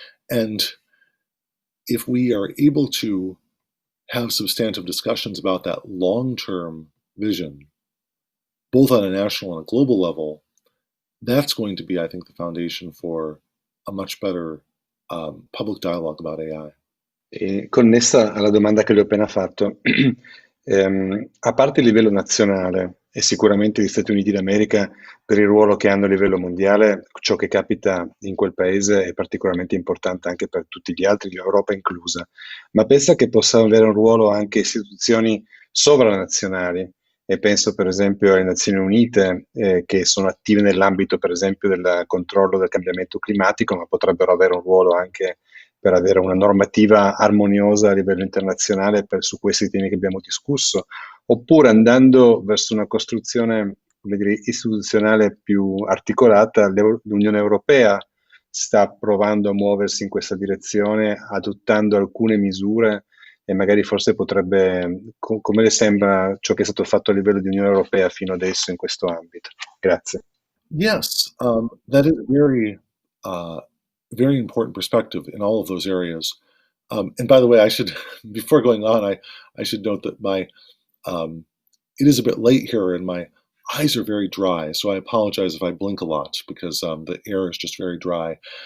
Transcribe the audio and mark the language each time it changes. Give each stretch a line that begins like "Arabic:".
English: And if we are able to have substantive discussions about that long-term vision, both on a national and a global level, that's going to be, I think, the foundation for a much better public dialogue about AI.
Italian: Connessa alla domanda che le ho appena fatto, a parte il livello nazionale e sicuramente gli Stati Uniti d'America per il ruolo che hanno a livello mondiale, ciò che capita in quel paese è particolarmente importante anche per tutti gli altri, l'Europa inclusa, ma pensa che possano avere un ruolo anche istituzioni sovranazionali? E penso per esempio alle Nazioni Unite che sono attive nell'ambito per esempio del controllo del cambiamento climatico, ma potrebbero avere un ruolo anche per avere una normativa armoniosa a livello internazionale su questi temi che abbiamo discusso, oppure andando verso una costruzione, come dire, istituzionale più articolata, l'Unione Europea sta provando a muoversi in questa direzione, adottando alcune misure e magari forse potrebbe, come le sembra ciò che è stato fatto a livello di Unione Europea fino adesso in questo ambito? Grazie.
English: Yes, that is very important perspective in all of those areas. And by the way, before going on, I should note that it is a bit late here and my eyes are very dry, so I apologize if I blink a lot because the air is just very dry.